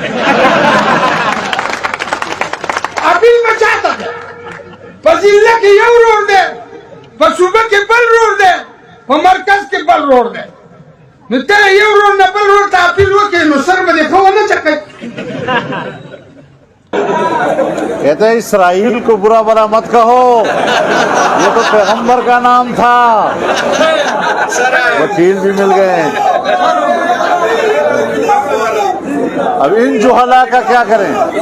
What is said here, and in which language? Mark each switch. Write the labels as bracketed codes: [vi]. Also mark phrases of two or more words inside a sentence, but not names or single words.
[ps] اپیل به چاته دی؟ په ضلع کې یو ورور دی، په صوبه کې بل ورور دی، په مرکز کې بل ورور دی. نو ته یو ورور نه بل ورور ته اپیل وکړې نو سر به دې ښه ونه چکئ. [ur] کہتے ہیں اسرائیل کو برا بلا مت کہو، یہ تو پیغمبر کا نام تھا. وکیل بھی مل گئے. اب ان جہلا کا کیا کریں؟